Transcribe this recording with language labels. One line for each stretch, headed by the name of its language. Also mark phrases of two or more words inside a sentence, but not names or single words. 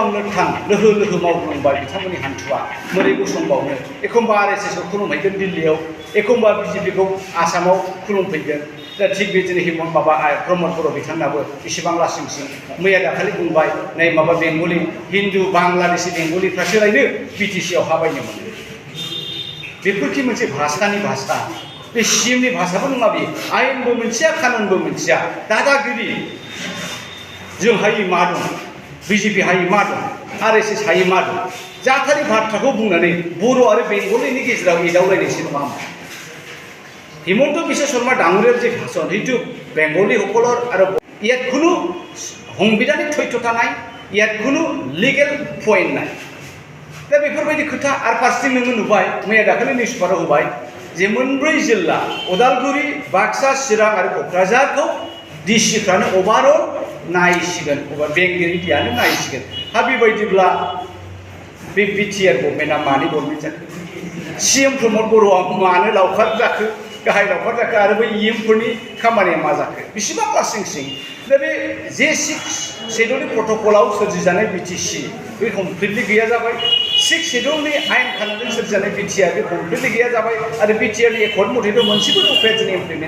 Bodo: लोरथां लोहो लोहो मावग्लुंबाय बिथांमोननि हान्थुआ मोरै गसंबावनो एखमबा आरएसएसखौ खुलुमहैगोन दिल्लीयाव एखमबा बिजेपिखौ आसामाव खुलुमफैगोन दा थिग बिदिनो हिमन्त प्रमद बर' बिथांनाबो इसेबां लासिंसिं मैया दाखालि बुंबाय नै माबा बेंगलि हिन्दु बांलादेशि बेंगलिफ्रासो लायनो बिटिसिआव हाबायनो मोनो बेफोरखि मोनसे भाषानि भाषा बे सिएमनि भाषाबो नङा बे आयेनबो मोनथिया कानुनबो मोनथिया दादागिरि जों हायै मा दं बिजेपि हायै मा दं आरएसएस हायै मा दं जाथारि बाथ्राखौ बुंनानै बर' आरो बेंगलिनि गेजेराव एदावलायनायसो नङा होमबा
Assamese: হিমন্ত বিশ্ব শৰ্মা ডাঙৰীয়াৰ যে ভাষণ সেইটো বেংগলীসকলৰ আৰু ইয়াত কোনো সাংবিধানিক তথ্যতা নাই ইয়াত কোনো লিগেল পইণ্ট নাই
Bodo: दा बेफोरबायदि खोथा आरो फारसेथिं नोङो नुबाय मैया दाखालि निउसपेपाराव होबाय जे मोनब्रै जिल्ला उदालगुरि बाक्सा चिरां आरो क'क्राझारखौ डिसिफ्रानो अभारअल नायसिगोन बेंगिरियानो नायसिगोन हा बेबायदिब्ला बे बिटिआर गभर्नमेन्टआ मानि गभर्नमेन्ट जाखो सिएम प्रमद बर'आ मानो लावखार जाखो गाहाय लावखार जाखो आरो बै इएमफोरनि खामानिया मा जाखो बेसेबां लासिंसिं दा बे जे 6 शेड्युलनि प्रट'कलाव सोरजिजानाय बिटिसि बे कमप्लिटलि गैया जाबाय 6 शेड्युलनि आयेन खानुनजों सोरजिजानाय बिटिआर बे कमप्लिटलि गैया जाबाय आरो बिटिआरनि एकर्ड मथेथ' मोनसेबो उफाया दिनै इमप्लिमेन्ट